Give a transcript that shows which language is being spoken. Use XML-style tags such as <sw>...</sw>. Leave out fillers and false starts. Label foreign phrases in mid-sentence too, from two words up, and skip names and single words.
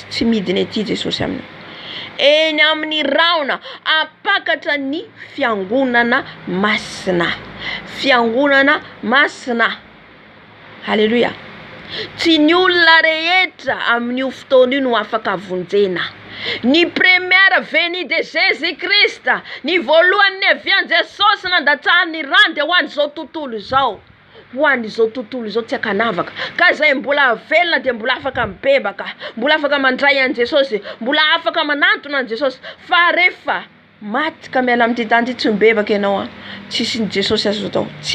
<mg>Tsy midiny ety Jesosy aminy. Eny amin'ny raona, apakatra ny fiangonana masina. Fiangonana masina. Halleluja. Tsy ny olona rehetra amin'ny fotoana io no afaka vonjena.</mg> <fr>Ny première venue de Jésus-Christ,</fr> <mg>ny voalohany nevian'i Jesosy nandatsahany ny rano dia ho an'izao tontolo izao. Ho an'izao tontolo izao tsy akanavaka. Ka zay mbola velona dia mbola afaka mibebaka. Mbola afaka mandray an'i Jesosy. Mbola afaka manantona an'i Jesosy. Fa rehefa maty ka miala amin'ity tany tsy mibebaka ianao, tsisy ny Jesosy azo atao.</mg>